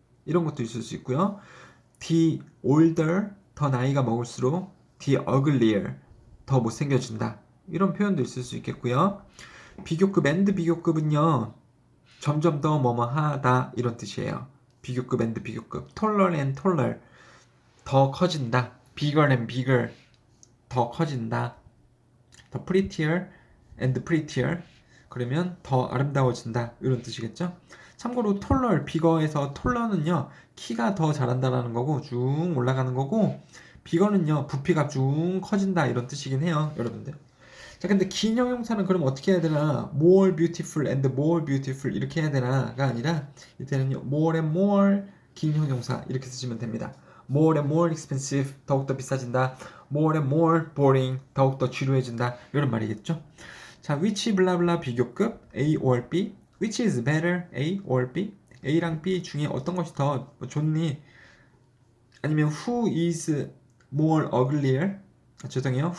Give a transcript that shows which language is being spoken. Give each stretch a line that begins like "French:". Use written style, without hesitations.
Korean: 이런 것도 있을 수 있고요.
English: the older,
Korean: 더 나이가 먹을수록
English: the uglier,
Korean: 더 못생겨진다. 이런 표현도 있을 수 있겠고요. 비교급 and 비교급은요. 점점 더 뭐뭐 하다 이런 뜻이에요. 비교급 and 비교급.
English: taller and taller,
Korean: 더 커진다.
English: bigger and bigger, 더 커진다.
Korean: 더
English: prettier and prettier,
Korean: 그러면 더 아름다워진다 이런 뜻이겠죠. 참고로 taller, bigger에서 taller는요 키가 더 자란다라는 거고 쭉 올라가는 거고 bigger는요 부피가 쭉 커진다 이런 뜻이긴 해요, 여러분들. 자, 근데 긴 형용사는 그럼 어떻게 해야 되나?
English: more beautiful and more beautiful
Korean: 이렇게 해야 되나가 아니라 이때는요
English: more and more
Korean: 긴 형용사 이렇게 쓰시면 됩니다.
English: more and more expensive
Korean: 더욱더 비싸진다.
English: more and more boring
Korean: 더욱더 지루해진다. 이런 말이겠죠. 자, which 블라블라 비교급 A or B
English: which is better A or B
Korean: A랑 B 중에 어떤 것이 더 좋니? 아니면
English: who is more uglier
Korean: 죄송해요.